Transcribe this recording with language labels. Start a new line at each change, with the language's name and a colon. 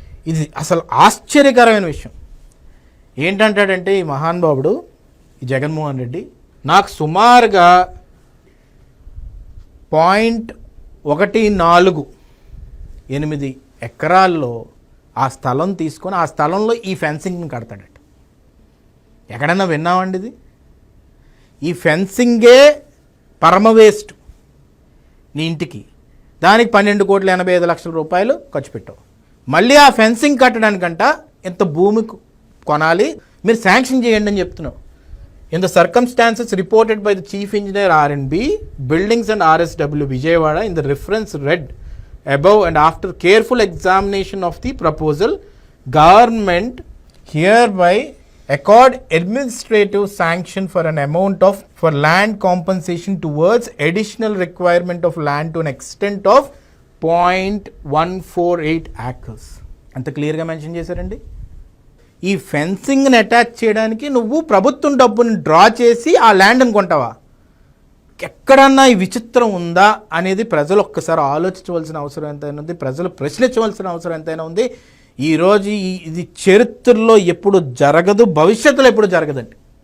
Telugu: ఇది అసలు ఆశ్చర్యకరమైన విషయం. ఏంటంటాడంటే ఈ మహానుభావుడు ఈ జగన్మోహన్ రెడ్డి, నాకు సుమారుగా 0.14 ఎకరాల్లో ఆ స్థలం తీసుకొని ఆ స్థలంలో ఈ ఫెన్సింగ్ని కడతాడట. ఎక్కడన్నా విన్నామండి ఇది? ఈ ఫెన్సింగే పరమ వేస్ట్. నీ ఇంటికి దానికి 12,85,00,000 రూపాయలు ఖర్చు పెట్టావు. మళ్ళీ ఆ ఫెన్సింగ్ కట్టడానికంట ఎంత భూమి కొనాలి, మీరు శాంక్షన్ చేయండి అని చెప్తున్నావు.
English: In the circumstances reported by the Chief Engineer R&B, Buildings and RSW Vijayawada in the reference read above and after careful examination of the proposal, government hereby accord administrative sanction for an amount of for land compensation towards additional requirement of land to an extent of 0.148 acres.
Telugu: అంత క్లియర్గా mention చేశారండి. ఈ ఫెన్సింగ్ని attach చేయడానికి నువ్వు ప్రభుత్వం డబ్బుని draw చేసి ఆ ల్యాండ్ని కొంటావా? ఎక్కడన్నా ఈ విచిత్రం ఉందా అనేది ప్రజలు ఒక్కసారి ఆలోచించవలసిన అవసరం ఎంతైనా ఉంది, ప్రజలు ప్రశ్నించవలసిన అవసరం ఎంతైనా ఉంది. ఈరోజు ఇది చరిత్రలో ఎప్పుడు జరగదు, భవిష్యత్తులో ఎప్పుడు జరగదండి.